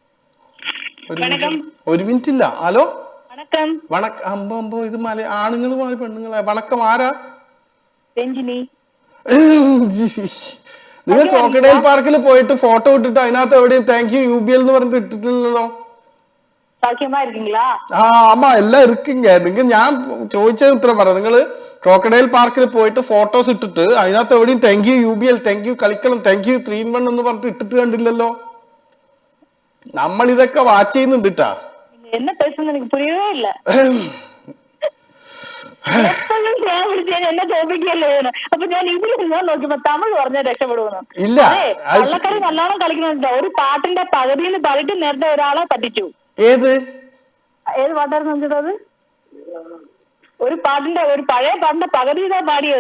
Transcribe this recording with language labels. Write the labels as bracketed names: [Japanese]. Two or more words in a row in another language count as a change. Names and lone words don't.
[Malayalam] 1 മിനിറ്റ് ഇല്ല. ഹലോ, വണക്കം. അമ്പോ ഇത് ആണുങ്ങളുമായി പെണ്ണുങ്ങളെ. വണക്കം, ആരാ? രഞ്ജിനി. നിങ്ങൾ ക്രോക്കഡൈൽ പാർക്കിൽ പോയിട്ട് ഫോട്ടോ ഇട്ടിട്ട് അതിനകത്ത് എവിടെയും [English] thank you [Malayalam] UBL എന്ന് പറഞ്ഞിട്ട് ഇട്ടിട്ടില്ലല്ലോ. [Tamil] ஆமா எல்லாம் இருக்குங்க. [Malayalam] நீங்க ഞാൻ ചോദിച്ചത് ഉത്തരം പറ. നിങ്ങൾ ക്രോക്കഡൈൽ പാർക്കിൽ പോയിട്ട് ഫോട്ടോസ് ഇട്ടിട്ട് അതിനകത്ത് എവിടെയും [English] thank you [Malayalam] UBL, [English] thank you [Malayalam] കളിക്കളം, [English] thank you [Malayalam] 3-in-1 എന്ന് പറഞ്ഞിട്ട് ഇട്ടിട്ട് കണ്ടില്ലല്ലോ. നമ്മൾ ഇതൊക്കെ വാച്ച് ചെയ്യുന്നുണ്ട് ട്ടാ. [Tamil] என்ன பேசுறது எனக்கு புரியவே இல்ல. [Malayalam] എന്നെ തോപ്പിക്കല്ലേ. അപ്പൊ ഞാൻ ഇംഗ്ലീഷ് നോക്കിയപ്പോ തമിഴ് പറഞ്ഞാൽ രക്ഷപ്പെടുന്നു. ഇല്ല, കള്ളക്കളി നല്ലോണം കളിക്കുന്നുണ്ട്. ഒരു പാട്ടിന്റെ പകുതിന്ന് പറഞ്ഞിട്ട് നേരത്തെ ഒരാളെ പറ്റിച്ചു. ഏത് പാട്ടായിരുന്നു അത്? ഒരു പഴയ പാട്ടിന്റെ പകുതി ഇതാ പാടിയത്.